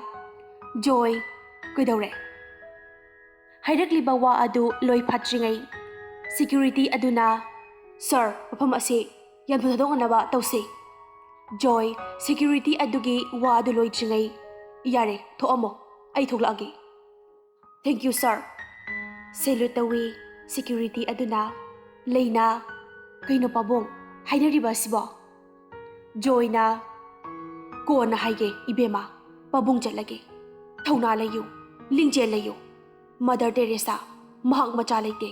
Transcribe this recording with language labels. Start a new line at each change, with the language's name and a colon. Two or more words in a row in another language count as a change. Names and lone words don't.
Manipuri: Joy, kaidawre? Hairakliba wa adu loi phatringai. Security aduna, Sir, mafam ase yan thadonganaba tawse. Joy, security adugi wa adu loitringai. Yare, thoamo, ai thoklagi.
English: Thank you, sir.
Manipuri: Salute tawi security aduna. Leina, kaino pabong, hainariba sibo. Joy na, ko na haige ibema, pabong jatlage. Thauna layo, lingje layo. Mother Teresa, mahak macha leite.